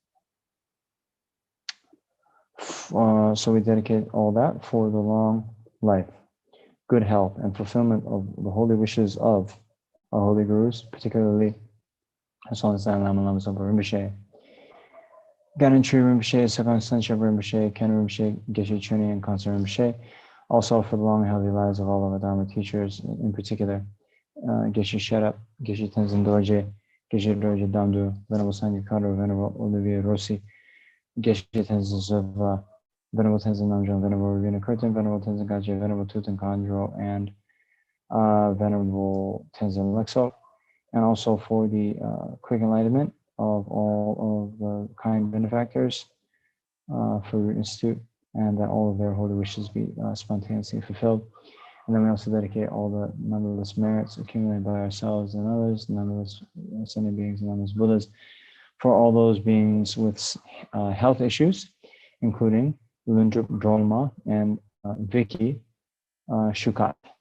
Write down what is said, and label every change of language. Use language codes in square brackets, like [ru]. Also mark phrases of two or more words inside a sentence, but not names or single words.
[en] So we dedicate all that for the long life, good health, and fulfillment of the holy wishes of our holy gurus, particularly as long as Dalai Lama, Lama Zopa Rinpoche, Ganon Tree Rinpoche, Sakon Sanchab Rinpoche, Ken Rinpoche, Geshe Chuni, and Kansa Rinpoche. Also for the long and healthy lives of all of our Dharma teachers, in particular, Geshe Sherab, Geshe Tenzin Dorje, Geshe Dorje Damdu, Venerable Sangha Karo, Venerable Olivier Rossi, Geshe Tenzin Zova, Venerable Tenzin Namjo, Venerable Ravina Kurtin, Venerable Tenzin Gaje, Venerable Tutan Khandro, and Venerable Tenzin Lexo, and also for the quick enlightenment of all of the kind benefactors for Root Institute, and that all of their holy wishes be spontaneously fulfilled. And then we also dedicate all the numberless merits accumulated by ourselves and others, numberless ascended beings and numberless Buddhas, for all those beings with health issues, including Lundrup Drolma and Vicky Shukat.